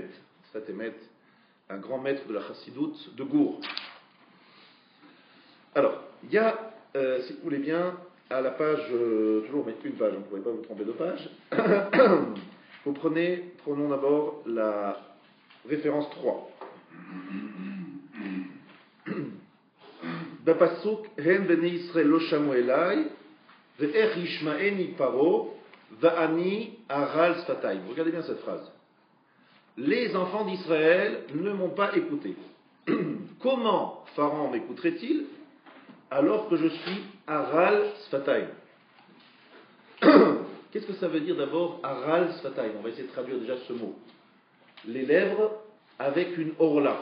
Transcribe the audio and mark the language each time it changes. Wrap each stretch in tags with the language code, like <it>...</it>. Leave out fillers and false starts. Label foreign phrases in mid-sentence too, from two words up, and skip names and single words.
<fr>Sfat Emet, un grand maître de la Chassidoute de Gour. Alors, il y a, si vous voulez bien, à la page, toujours mettre une page, on ne pourrait pas vous tromper de page. Vous prenons d'abord la référence 3.</fr> <he>בפסוק, הן בני ישראל לא שמעו אלי, ואיך ישמעני פרעה, ואני ערל שפתיים.</he> <fr>Regardez bien cette phrase. Les enfants d'Israël ne m'ont pas écouté. Comment Pharaon m'écouterait-il alors que je suis</fr> <he>ערל שפתיים?</he> <fr>Qu'est-ce que ça veut dire d'abord</fr> <he>ערל שפתיים?</he> <fr>On va essayer de traduire déjà ce mot. Les lèvres avec une orla.</fr>